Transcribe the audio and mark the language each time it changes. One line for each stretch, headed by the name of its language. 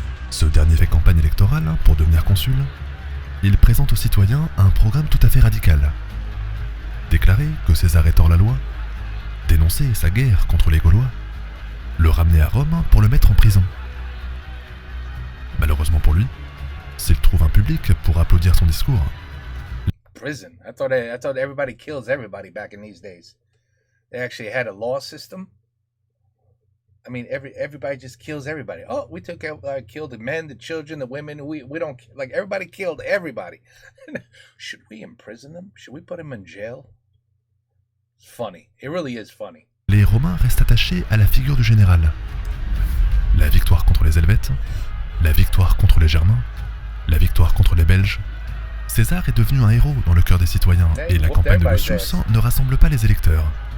French: Ce dernier fait campagne électorale pour devenir consul. Il présente aux citoyens un programme tout à fait radical. Déclarer que César est hors la loi, dénoncer sa guerre contre les Gaulois, le ramener à Rome pour le mettre en prison. Malheureusement pour lui, s'il trouve un public pour applaudir son discours. Prison.
English: I thought everybody kills everybody back in these days. They actually had a law system. I mean, everybody just kills everybody. Oh, we killed the men, the children, the women. We don't, like, everybody killed everybody. Should we imprison them? Should we put them in jail? It's funny. It really is funny.
French: Les Romains restent attachés à la figure du général. La victoire contre les Helvètes, la victoire contre les Germains, la victoire contre les Belges. César est devenu un héros dans le cœur des citoyens et la campagne de Lucius ne rassemble pas les électeurs.